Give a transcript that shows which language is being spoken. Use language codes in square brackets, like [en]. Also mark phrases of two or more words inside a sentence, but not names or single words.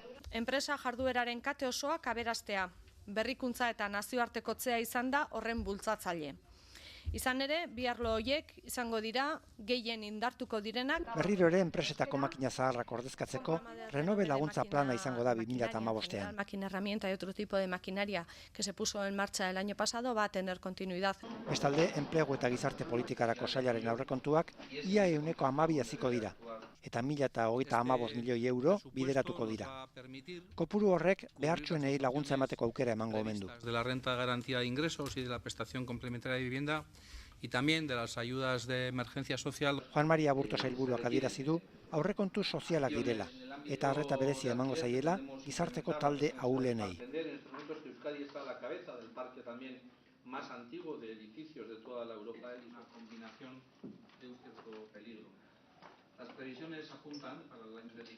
[eu] Enpresa jardueraren kate osoak aberastea, berrikuntza eta nazioartekotzea izan da horren bultzatzaile. Izan ere, bi arlo horiek izango dira gehien indartuko direnak. Berriro ere enpresetako makina zaharrak ordezkatzeko Renove laguntza plana izango da 2015ean. [es] Máquina herramienta y otro tipo de maquinaria que se puso en marcha el año pasado va a tener continuidad. [eu] Bestalde, enplegu eta gizarte politikarako sailaren aurrekontuak ia 12 haziko dira, eta 1.035 milioi euro bideratuko dira. Kopuru horrek behartsuenei laguntza emateko aukera emango omen du. [es] De la renta de garantía de ingresos y de la prestación complementaria de vivienda y también de las ayudas de emergencia social. [eu] Juan María Aburto sailburuak adierazi du aurrekontu sozialak direla eta arreta berezia emango zaiela gizarteko talde ahulenei. [es] Más antiguo de edificios de toda la Europa y una combinación de un cierto peligro. Las previsiones apuntan para el año